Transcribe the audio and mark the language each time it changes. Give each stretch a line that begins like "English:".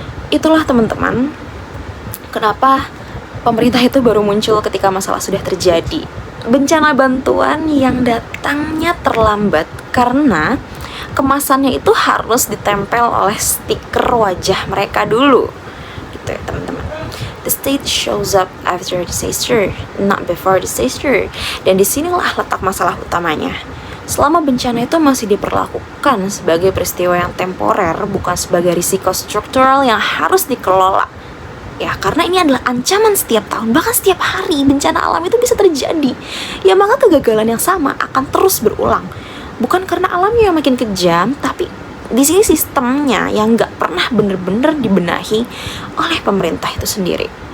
Indonesian: Itulah teman-teman, kenapa pemerintah itu baru muncul ketika masalah sudah terjadi. Bencana bantuan yang datangnya terlambat karena kemasannya itu harus ditempel oleh stiker wajah mereka dulu, gitu ya teman-teman.
English: The state shows up after disaster, not before disaster.
Indonesian: Dan disinilah letak masalah utamanya. Selama bencana itu masih diperlakukan sebagai peristiwa yang temporer, bukan sebagai risiko struktural yang harus dikelola. Ya, karena ini adalah ancaman setiap tahun, bahkan setiap hari bencana alam itu bisa terjadi. Ya, maka kegagalan yang sama akan terus berulang. Bukan karena alamnya yang makin kejam, tapi di sini sistemnya yang nggak pernah benar-benar dibenahi oleh pemerintah itu sendiri.